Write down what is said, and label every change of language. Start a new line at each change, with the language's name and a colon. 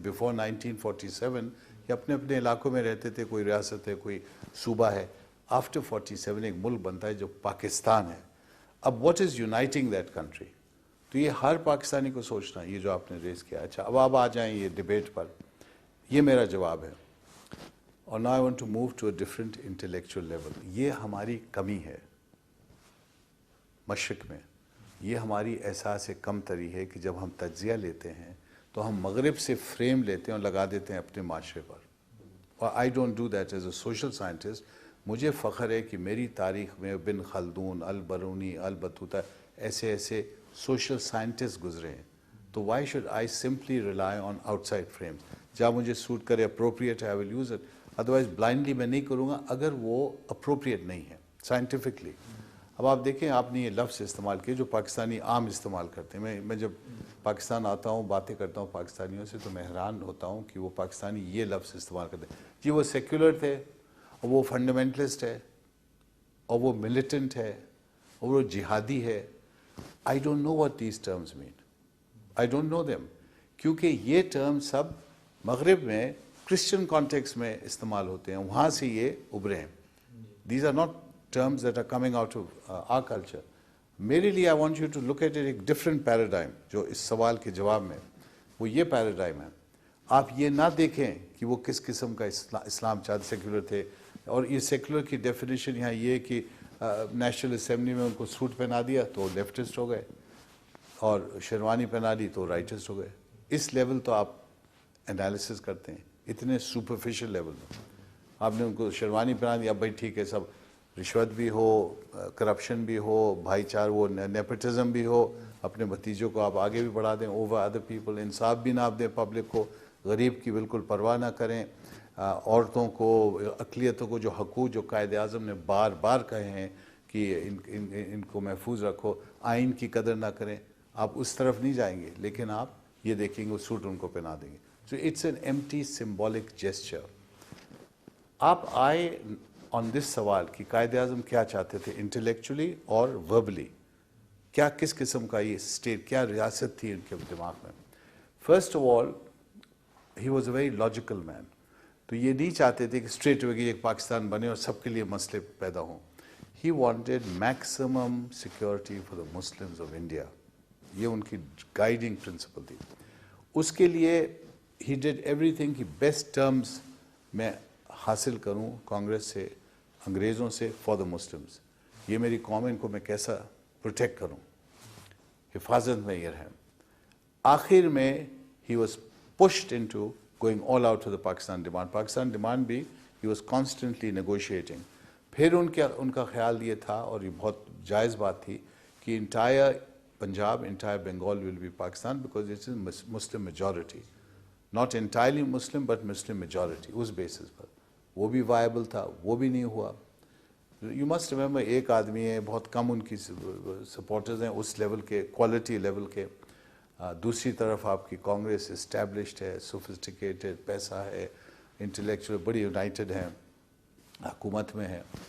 Urdu: Before 1947 یہ اپنے اپنے علاقوں میں رہتے تھے، کوئی ریاست ہے، کوئی صوبہ ہے. آفٹر 47 ایک ملک بنتا ہے جو پاکستان ہے. اب
English: What is uniting that country?
Urdu: تو یہ ہر پاکستانی کو سوچنا ہے، یہ جو آپ نے ریز کیا. اچھا، اب آپ آ جائیں یہ ڈیبیٹ پر. یہ میرا جواب ہے. اور
English: now I want to move to a different intellectual level.
Urdu: یہ ہماری کمی ہے مشرق میں. یہ ہماری احساس کم تری ہے کہ جب ہم تجزیہ لیتے ہیں تو ہم مغرب سے فریم لیتے ہیں اور لگا دیتے ہیں اپنے معاشرے پر. اور
English: I don't do that as a social scientist.
Urdu: مجھے فخر ہے کہ میری تاریخ میں بن خلدون، البرونی، البطوطہ ایسے ایسے سوشل سائنٹسٹ گزرے ہیں.
English: تو why should I simply rely on outside frames؟
Urdu: جہاں مجھے سوٹ کرے، اپروپریٹ ہے،
English: I will use it.
Urdu: Otherwise blindly میں نہیں کروں گا اگر وہ اپروپریٹ نہیں ہے سائنٹیفکلی. اب آپ دیکھیں، آپ نے یہ لفظ استعمال کیے جو پاکستانی عام استعمال کرتے ہیں. میں جب پاکستان آتا ہوں، باتیں کرتا ہوں پاکستانیوں سے، تو میں حیران ہوتا ہوں کہ وہ پاکستانی یہ لفظ استعمال کرتے ہیں. جی وہ سیکولر تھے، اور وہ فنڈامنٹلسٹ ہے، اور وہ ملیٹنٹ ہے، اور وہ جہادی ہے.
English: I don't know what these terms mean. I don't know them.
Urdu: کیونکہ یہ ٹرم سب مغرب میں کرسچن کانٹیکس میں استعمال ہوتے ہیں، وہاں سے یہ ابھرے ہیں.
English: These are not terms that are coming out of our culture.
Urdu: میرے لیے
English: I want you to look at it
Urdu: ایک different paradigm جو اس سوال کے جواب میں، وہ یہ پیراڈائم ہے. آپ یہ نہ دیکھیں کہ وہ کس قسم کا اسلام چاہتے، سیکولر تھے. اور یہ سیکولر کی ڈیفینیشن یہاں یہ کہ نیشنل اسمبلی میں ان کو سوٹ پہنا دیا تو لیفٹسٹ ہو گئے، اور شیروانی پہنا دی تو رائٹسٹ ہو گئے. اس لیول تو آپ انالیسس کرتے ہیں، اتنے سپرفیشل لیول میں. آپ نے ان کو شیروانی پہنا دیا، اب بھائی ٹھیک ہے، سب رشوت بھی ہو، کرپشن بھی ہو، بھائی چار وہ نیپوٹزم بھی ہو، اپنے بھتیجوں کو آپ آگے بھی بڑھا دیں
English: over other people,
Urdu: انصاف بھی نہ آپ دیں پبلک کو، غریب کی بالکل پرواہ نہ کریں، عورتوں کو، اقلیتوں کو جو حقوق جو قائد اعظم نے بار بار کہے ہیں کہ ان کو محفوظ رکھو، آئین کی قدر نہ کریں. آپ اس طرف نہیں جائیں گے، لیکن آپ یہ دیکھیں گے وہ سوٹ ان کو پہنا دیں گے.
English: So it's an empty symbolic gesture.
Urdu: آپ آئے
English: on this
Urdu: سوال کہ قائد اعظم کیا چاہتے تھے انٹلیکچولی اور وربلی، کیا کس قسم کا یہ اسٹیٹ، کیا ریاست تھی ان کے دماغ میں.
English: First of all he was a very logical man.
Urdu: تو یہ نہیں چاہتے تھے کہ اسٹریٹ اوے ایک پاکستان بنے اور سب کے لیے مسئلے پیدا ہوں.
English: He wanted maximum security for the Muslims of India.
Urdu: یہ ان کی گائیڈنگ پرنسپل تھی. اس کے لیے
English: he did everything
Urdu: کہ بیسٹ ٹرمز میں حاصل کروں کانگریس سے، انگریزوں سے،
English: For the Muslims.
Urdu: یہ میری قوم ہے، ان کو میں کیسا پروٹیکٹ کروں، حفاظت میں یہ ہے. آخر میں
English: He was pushed into going all out to the Pakistan demand.
Urdu: Pakistan demand بھی
English: he was constantly negotiating.
Urdu: پھر ان کا خیال یہ تھا، اور یہ بہت جائز بات تھی، کہ entire Punjab, entire Bengal
English: will be Pakistan because it is Muslim majority. Not entirely Muslim but Muslim majority.
Urdu: اس basis پر وہ بھی وائبل تھا، وہ بھی نہیں ہوا.
English: you must remember
Urdu: ایک آدمی ہے، بہت کم ان کی سپورٹرز ہیں اس لیول کے، کوالٹی لیول کے. دوسری طرف آپ کی کانگریس اسٹیبلشڈ ہے، سوفسٹیکیٹڈ، پیسہ ہے، انٹلیکچوئل بڑی یونائٹڈ ہیں، حکومت میں ہے.